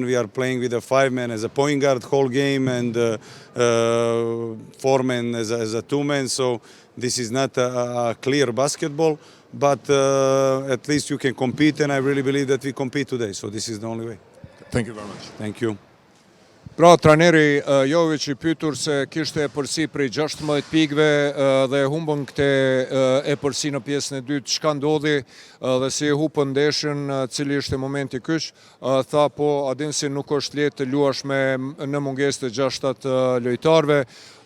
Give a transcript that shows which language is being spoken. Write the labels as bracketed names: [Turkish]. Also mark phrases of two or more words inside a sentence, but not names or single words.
[English] We are playing with a 5-man as a point guard whole game, and 4-man as a 2-man, so this is not a clear basketball. But at least you can compete, and I really believe that we compete today. So this is the only way. Thank you very much. Thank you. [Albanian] Pra, trajneri Jovic i pyetur se kishte e përsi prej 16 pikëve dhe humbën këtë e përsi në pjesën e dytë. Çka ndodhi dhe si e hupën ndeshjen, cili ishte momenti kyç? Tha, po, a din si nuk është lehtë të luash në mungesë të 6-7 lojtarëve.